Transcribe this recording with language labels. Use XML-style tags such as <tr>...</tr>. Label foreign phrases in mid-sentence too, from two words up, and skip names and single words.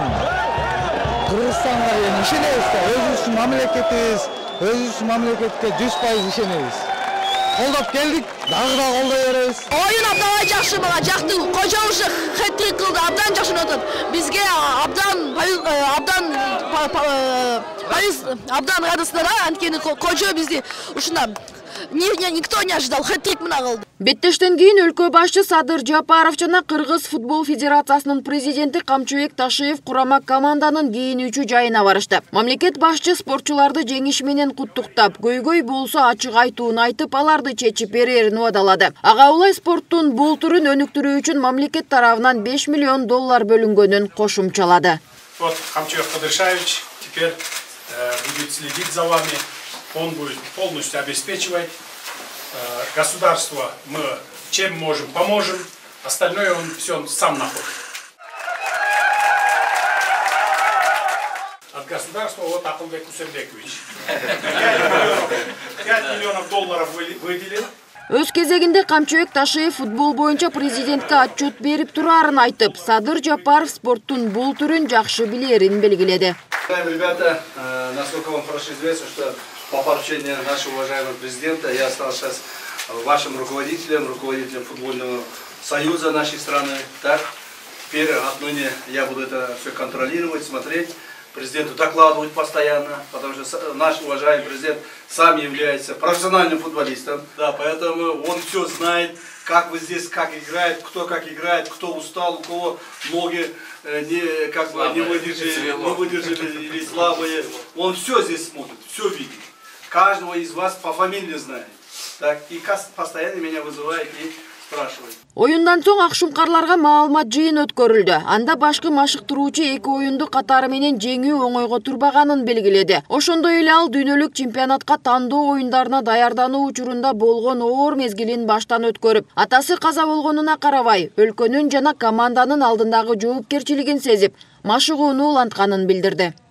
<ky>Кыргызстанга ишенебиз да, өзүбүздүн мамлекетибиз, өзүбүздүн мамлекетке 100% ишенебиз. Колдоп келдик, дагы да колдой беребиз. Оюн абдан жакшы, мага жакты. Кожоушу хэт-трик кылды, абдан жакшы өтөт. Бизге абдан радостно да, анткени Кожо бизди ушунда</ky> <ru>никто не ожидал,</ru> <ky>хэт-трик мына кылды. Беттештен кийин өлкө башчы Садыр Жапаров жана Кыргыз футбол федерациясынын президенти Камчыбек Ташиев курама команданын кийинүүчү жайына барышты. Мамлекет башчы спортчуларды жеңиш менен куттуктап, көйгөй болсо ачык айтууну айтып, аларды чечип берерин убадалады. Ага улай спорттун бул түрүн өнүктүрүү үчүн мамлекет тарабынан $5 миллион бөлүнгөнүн кошумчалады.</ky> <ru>Вот Камчыбек Кадыршаевич теперь будет следить за вами. Он будет полностью обеспечивать государство. Мы чем можем, поможем. Остальное он все сам находит. От государства вот Акылбек Кусербекович. 5 миллионов долларов выделил.</ru> <ky>Өз кезегинде Камчыбек Ташиев футбол боюнча президентке отчет берип турарын айтып, Садыр Жапаров спорттун бул түрүн жакшы билерин белгиледи.</ky> <ru>Ребята, насколько вам хорошо известно, что по поручению нашего уважаемого президента я стал сейчас вашим руководителем футбольного союза нашей страны. Так, теперь отныне я буду это все контролировать, смотреть, президенту докладывать постоянно, потому что наш уважаемый президент сам является профессиональным футболистом. Да, поэтому он все знает, как вы здесь, как играет, кто устал, у кого ноги не выдержали или слабые. Он все здесь смотрит, все видит. Каждого из вас по фамилии знает. Так, и постоянно меня вызывает и спрашивает.</ru> <ky>Оюндан соң акшумкарларга маалымат жыйын өткөрүлдү. Анда башкы машыктыруучу эки оюнду катары менен жеңүү оңойго турбаганын белгиледи. Ошондой эле ал дүйнөлүк чемпионатка тандоо оюндарына даярдануу учурунда болгон оор мезгилин баштан өткөрүп, атасы каза болгонуна карабай, өлкөнүн жана команданын алдындагы жоопкерчилигин сезип, машыгууну улантканын билдирди.</ky>